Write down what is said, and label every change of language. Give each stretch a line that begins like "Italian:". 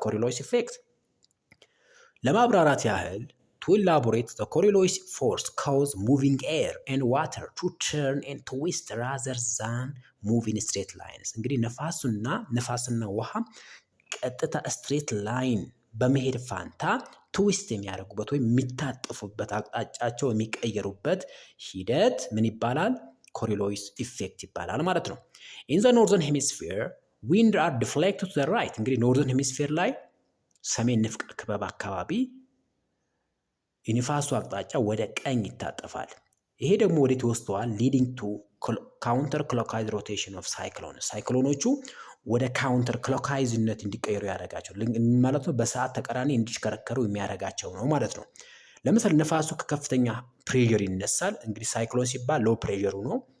English: Coriolis effect።
Amharic: ለማብራራት ያህል
English: to elaborate, the Coriolis force causes moving air and water to turn and twist rather than move in straight lines.
Amharic: እንግዲህ ነፋስና ውሃ ቀጥታ ስትሬት ላይን በመሄድ ፋንታ ትዊስት የሚያደርጉበት ወይም የሚታጠፉበት አቅጣጫቸው የሚቀየሩበት ሂደት ምን ይባላል?
English: Coriolis effect
Amharic: ይባላል ማለት ነው።
English: in the northern hemisphere wind are deflected to the right.
Amharic: እንግዲህ ኖርዘርን ሄሚስፌር ላይ ሰሜን ንፍቀ ክበብ አካባቢ የነፋሱ አቅጣጫ ወደ ቀኝ ይታጠፋል። ይሄ ደግሞ ወዴት ይወስደዋል?
English: ሊዲንግ ቱ ካውንተር ክሎክዋይዝ ሮቴሽን ኦፍ ሳይክሎንስ።
Amharic: ሳይክሎኖቹ ወደ ካውንተር ክሎክዋይዝነት እንዲቀየሩ ያደርጋቸው ማለት ነው። በሰዓት ተቃራኒ እንዲሽከረከሩ የሚያደርጋቸው ነው ማለት ነው። ለምሳሌ ነፋሱ ከከፍተኛ ፕሬሸር ይነሳል። እንግዲህ ሳይክሎን ሲባል ሎ ፕሬሸሩ ነው።